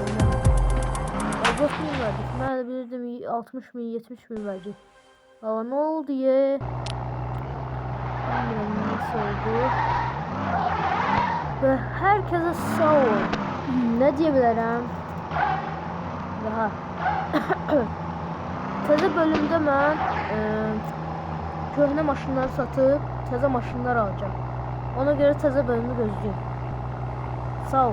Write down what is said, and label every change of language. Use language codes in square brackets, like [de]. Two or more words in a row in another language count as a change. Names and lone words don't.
[tr] 4 bin verdik. Ben de bilirdim 60 bin 70 bin verecek. Ama ne oldu ya? Bilmiyorum nasıl oldu. Ve herkese sağ ol. Ne diyebilirim? Daha. [az] Təzə bölümdə mən köhnə maşınları satıb təzə maşınlar alacağım. Ona görə təzə bölümü gözləyim. Sağ ol.